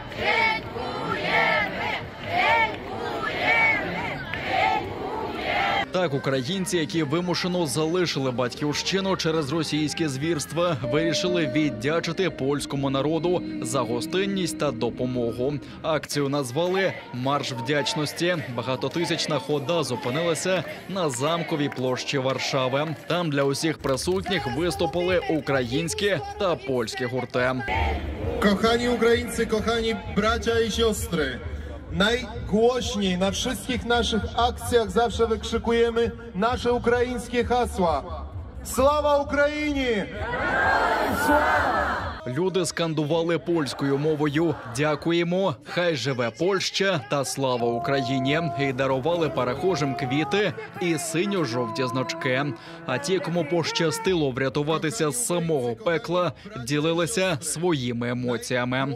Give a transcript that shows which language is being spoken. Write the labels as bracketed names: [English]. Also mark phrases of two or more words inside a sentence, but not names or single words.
[Ukrainian] Так, українці, які вимушено залишили батьківщину через російські звірства, вирішили віддячити польському народу за гостинність та допомогу. Акцію назвали «Марш вдячності». Багатотисячна хода зупинилася на Замковій площі Варшави. Там для усіх присутніх виступили українські та польські гурти. [Polish] Kochani Ukraińcy, kochani bracia i siostry, najgłośniej na wszystkich naszych akcjach zawsze wykrzykujemy nasze ukraińskie hasła. Sława Ukrainie! [Ukrainian] Люди скандували польською мовою «Дякуємо», «Хай живе Польща» та «Слава Україні» і дарували перехожим квіти і синьо-жовті значки. А ті, кому пощастило врятуватися з самого пекла, ділилися своїми емоціями.